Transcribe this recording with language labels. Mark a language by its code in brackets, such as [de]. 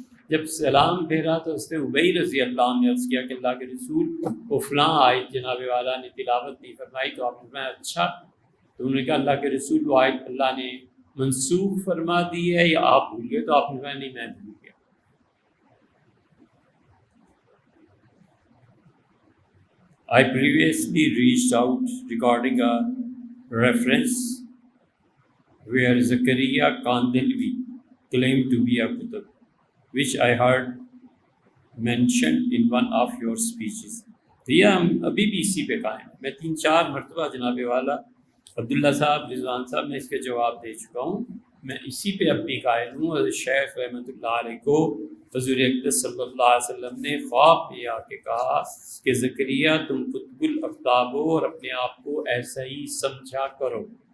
[ur] جب سلام پھیرا تو اس نے ابی رضی اللہ عنہ نے عرض کیا کہ اللہ کے رسول وہ فلاں آیت جناب والا نے تلاوت نہیں فرمائی. تو آپ نے فرمایا اچھا. تو انہوں نے کہا اللہ کے رسول وہ آیت اللہ نے منسوخ فرما دی ہے یا آپ بھول گئے؟ تو آپ نے فرمایا نہیں، میں بھول گیا. [en] I previously reached out regarding a reference where Zakaria Kandilwi claimed to be a Qutb, which I heard mentioned in one of your speeches. [ur] تو یہ ہم ابھی بھی اسی پہ قائم ہیں. میں 3-4 مرتبہ جناب والا عبداللہ صاحب، رضوان صاحب، میں اس کے جواب دے چکا ہوں. میں اسی پہ اب بھی قائل ہوں. حضرت شیخ رحمۃ اللہ علیہ کو حضور اقدس صلی اللہ علیہ وسلم نے خواب میں آ کے کہا کہ زکریا تم قطب الافطاب ہو اور اپنے آپ کو ایسا ہی سمجھا کرو.